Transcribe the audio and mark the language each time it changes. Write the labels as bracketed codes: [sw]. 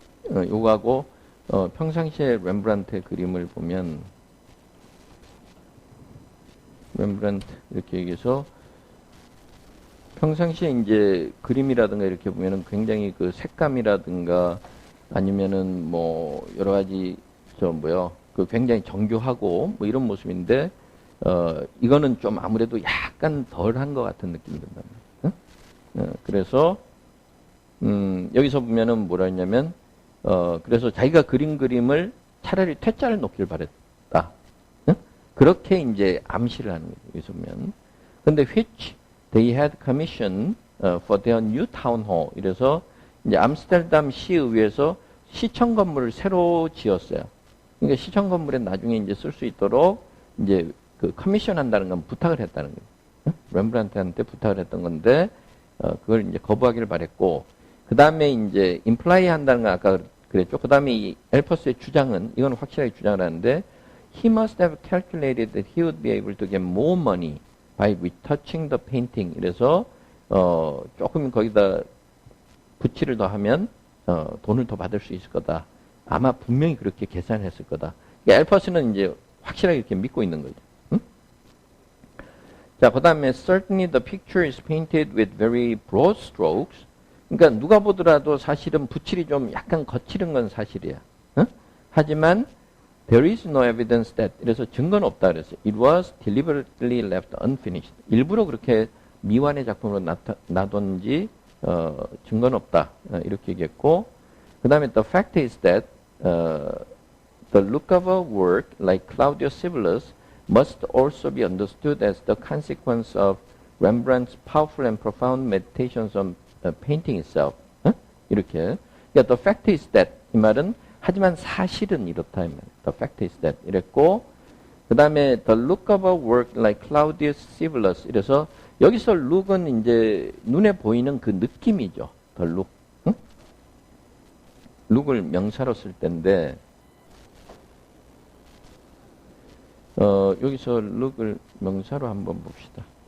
[ko] 요거하고 평상시에 렘브란트의 그림을 보면 렘브란트 이렇게 얘기해서 평상시에 이제 그림이라든가 이렇게 보면은 굉장히 그 색감이라든가 아니면은 뭐 여러 가지 그 굉장히 정교하고 뭐 이런 모습인데 이거는 좀 아무래도 약간 덜한 것 같은 느낌이 든단 말이에요. 그래서 여기서 보면은 뭐라 했냐면 그래서 자기가 그린 그림을 차라리 퇴짜를 놓길 바랬다. 그렇게 이제 암시를 하는 거죠. 여기서 보면. 근데 [en] which they had commissioned for their new town hall. [ko] 이래서 이제 암스테르담 시의회에서 시청 건물을 새로 지었어요. 그러니까 시청 건물에 나중에 이제 쓸 수 있도록 이제 그 커미션 한다는 건 부탁을 했다는 거예요. 렘브란트한테 부탁을 했던 건데 그걸 이제 거부하기를 바랬고 그 다음에 이제 임플라이 한다는 건 아까 그랬죠. 그 다음에 이 엘퍼스의 주장은 이건 확실하게 주장을 하는데 [en] he must have calculated that he would be able to get more money by retouching the painting. [ko] 이래서 조금 거기다 붓칠을 더 하면 돈을 더 받을 수 있을 거다. 아마 분명히 그렇게 계산을 했을 거다. 그러니까 엘퍼스는 이제 확실하게 이렇게 믿고 있는 거죠. 응? 자, 그 다음에 [en] certainly the picture is painted with very broad strokes. [ko] 그러니까 누가 보더라도 사실은 붓칠이 좀 약간 거칠은 건 사실이야. 응? 하지만 [en] there is no evidence that. [ko] 그래서 증거는 없다 그랬어요. [en] It was deliberately left unfinished. [ko] 일부러 그렇게 미완의 작품으로 놔뒀는지 증거는 없다. 이렇게 얘기했고 그 다음에 [en] the fact is that the look of a work like Claudius Civilis must also be understood as the consequence of Rembrandt's powerful and profound meditations on painting itself. [ko] 이렇게. 그러니까 [en] the fact is that [ko] 이 말은 하지만 사실은 이렇다. 이 말. [en] The fact is that [ko] 이랬고 그 다음에 [en] the look of a work like Claudius Civilis. [ko] 이래서 여기서 look은 이제 눈에 보이는 그 느낌이죠. [en] the look. [ko] look을 명사로 쓸 때인데 여기서 look을 명사로 한번 봅시다.